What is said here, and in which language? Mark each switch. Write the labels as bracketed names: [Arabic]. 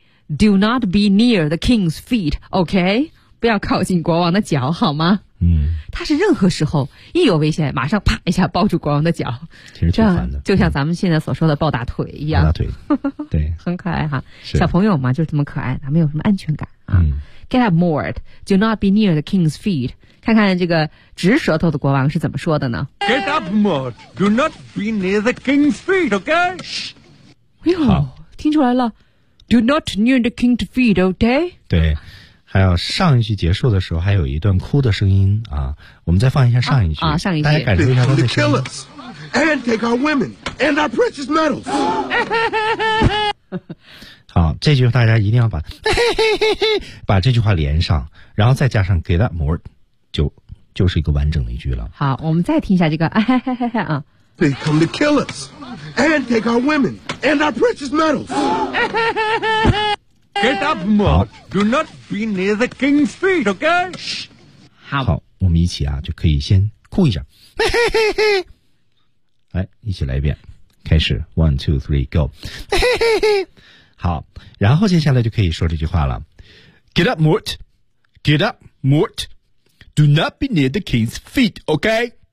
[English] Do not be near the king's feet, okay? [Chinese] 不要靠近国王的脚，好吗？嗯，他是任何时候一有危险，马上啪一下抱住国王的脚，其实挺烦的，就像咱们现在所说的抱大腿一样，抱大腿，对，很可爱哈，小朋友嘛，就是这么可爱，他没有什么安全感啊。嗯、 [English] Get up, Mort, do not be near the king's feet. [Chinese] 看看这个直舌头的国王是怎么说的呢 [English] ？Get up, Mort, do not be near the king's feet, okay? [Chinese] 哎呦，好。听出来了 [English] ，Do not near the king's feet, okay? [Chinese] 对，还有上一句结束的时候，还有一段哭的声音啊，我们再放一下上一句啊，上一句，大家感受一下他的声音。 [English] And take our women and our precious metals. [Chinese] 好，这句大家一定要把这句话连上，然后再加上 [English] get up more， [Chinese] 就是一个完整的一句了。好，我们再听一下这个啊。 [English] They come to kill us and take our women and our precious metals. Get up, Mort. Do not be near the king's feet, okay? [Chinese] 好，我们一起啊，就可以先哭一下。来，一起来一遍，开始 ， [English] one, two, three, go. [Chinese] 好，然后接下来就可以说这句话了。 [English] Get up, Mort. Get up, Mort. Do not be near the king's feet, okay?